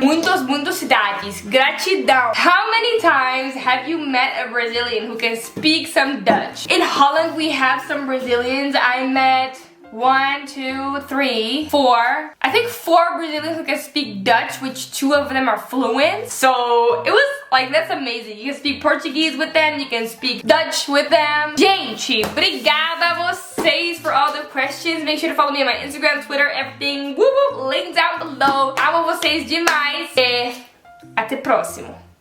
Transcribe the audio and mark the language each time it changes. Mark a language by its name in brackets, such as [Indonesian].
[Portuguese] Muitas cidades. Gratidão. [English] How many times have you met a Brazilian who can speak some Dutch? In Holland, we have some Brazilians. I met 1, 2, 3, 4. I think 4 Brazilians who can speak Dutch, which 2 of them are fluent. So it was like, that's amazing. You can speak Portuguese with them, you can speak Dutch with them. [Portuguese] Gente, obrigada a vocês [English] for all the questions. Make sure to follow me on my Instagram, Twitter, everything. Woo woo, link down below. [Portuguese] Amo vocês demais. E até próximo.